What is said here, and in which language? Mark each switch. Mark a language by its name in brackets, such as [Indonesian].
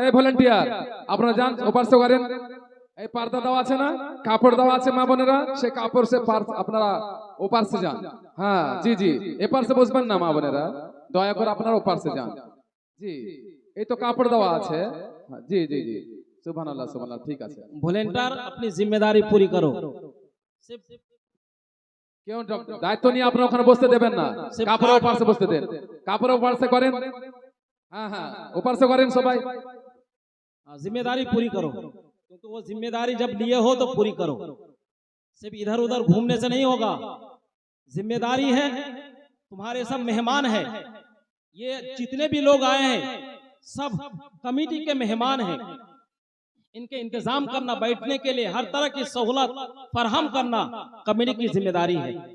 [Bangla] এই ভলেন্টিয়ার আপনারা যান, ওপাশে করেন। এই পর্দা দেওয়া আছে না, কাপড় দেওয়া আছে মা বোনেরা, সে কাপড় সে আপনারা ওপাশে যান। হ্যাঁ জি জি, এপাশে বসবেন না মা বোনেরা, দয়া করে আপনারা ওপাশে যান। জি, এই তো কাপড় দেওয়া আছে। জি জি জি, সুবহানাল্লাহ সুবহানাল্লাহ, ঠিক আছে। [Hindi] वॉलंटियर अपनी जिम्मेदारी पूरी करो, [Bangla] কেউ দায়িত্ব নিয়ে আপনারা ওখানে বসতে দেবেন না, কাপড়ের ওপাশে বসতে দেন, কাপড়ের ওপাশে করেন। হ্যাঁ হ্যাঁ, ওপাশে করেন সবাই। [Hindi] जिम्मेदारी पूरी करो, क्योंकि वो जिम्मेदारी जब लिए हो तो पूरी करो, सिर्फ इधर उधर घूमने से नहीं होगा। जिम्मेदारी है, तुम्हारे सब मेहमान हैं, ये जितने भी लोग आए हैं सब कमेटी के मेहमान हैं, इनके इंतजाम करना, बैठने के लिए हर तरह की सहूलत फराहम करना कमेटी की जिम्मेदारी है।